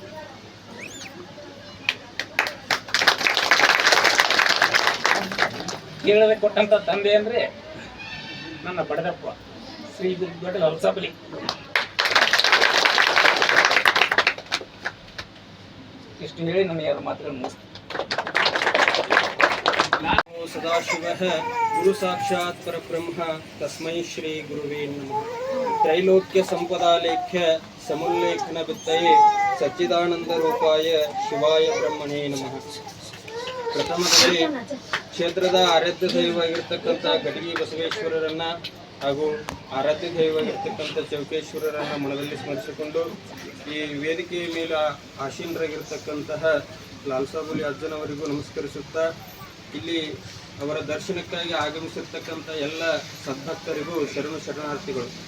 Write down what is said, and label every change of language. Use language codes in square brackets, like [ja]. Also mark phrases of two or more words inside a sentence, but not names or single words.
[kn] ಕೇಳದೆ ಕೊಟ್ಟಂತ ತಂದೆ ಅಂದ್ರೆ ನನ್ನ ಬಡದಪ್ಪ ಶ್ರೀ ಗುರುದೊಡ್ಡ ಲಲ್ಸಾಬಲಿ. ಇಷ್ಟು ಹೇಳಿ ನನ್ನ 2 ಮಾತುಗಳನ್ನು ಮುಗಿಸ್ತೀನಿ. [sa] ಸದಾಶಿವಃ ಗುರು ಸಾಕ್ಷಾತ್ ಪರಬ್ರಹ್ಮ ತಸ್ಮೈ ಶ್ರೀ ಗುರುವೇ ನಮಃ. ತ್ರೈಲೋಕ್ಯ ಸಂಪದಾಲೇಖ್ಯ ಸಮುಲ್ಲೇಖನ ವಿತ್ತಯೇ ಸಚ್ಚಿದಾನಂದ ರೂಪಾಯ ಶಿವಾಯ ಬ್ರಹ್ಮಣೇ ನಮಃ. [kn] ಪ್ರಥಮದಲ್ಲಿ ಕ್ಷೇತ್ರದ ಆರಾಧ್ಯ ದೈವವಾಗಿರ್ತಕ್ಕಂಥ ಗಡಿಗೆ ಬಸವೇಶ್ವರರನ್ನ ಹಾಗೂ ಆರಾಧ್ಯ ದೈವವಾಗಿರ್ತಕ್ಕಂಥ ಚೌಕೇಶ್ವರರನ್ನ ಮನದಲ್ಲಿ ಸ್ಮರಿಸಿಕೊಂಡು ಈ ವೇದಿಕೆಯ ಮೇಲೆ ಆಸೀನರಾಗಿರ್ತಕ್ಕಂತಹ ಲಾಲ್ಸಾಬುಲಿ ಅಜ್ಜನವರಿಗೂ ನಮಸ್ಕರಿಸುತ್ತಾ ಇಲ್ಲಿ ಅವರ ದರ್ಶನಕ್ಕಾಗಿ ಆಗಮಿಸಿರ್ತಕ್ಕಂಥ ಎಲ್ಲ ಸದ್ಭಕ್ತರಿಗೂ ಶರಣಾರ್ಥಿಗಳು.